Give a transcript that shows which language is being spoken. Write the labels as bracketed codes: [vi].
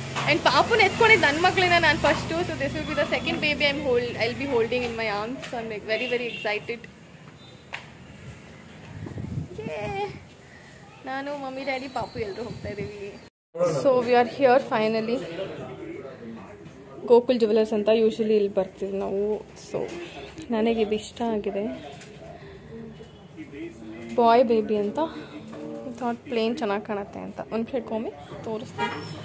[kn] And ಪಾಪುನ ಎತ್ಕೊಂಡಿದ್ದು ನನ್ನ ಮಕ್ಕಳಿನ ನಾನು first. [en] So this will be the second baby I'll be holding in my arms. So I'm like very very excited. Yeah. [kn] ನಾನು mummy daddy ಪಾಪು ಎಲ್ಲರೂ ಹೋಗ್ತಾ ಇದೀವಿ. [en] So we are here finally. [kn] Gokul jewellers ಅಂತ usually ಇಲ್ಲಿ ಬರ್ತೀವಿ ನಾವು. ಸೊ ನನಗೆ ಇದು ಇಷ್ಟ ಆಗಿದೆ. ಬಾಯ್ ಬೇಬಿ ಅಂತ ಥಾಟ್ ಪ್ಲೇನ್ ಚೆನ್ನಾಗಿ ಕಾಣುತ್ತೆ ಅಂತ ಒಂದು ಪ್ಲೇಟ್ಕೊಮ್ಮೆ ತೋರಿಸ್ತೀನಿ.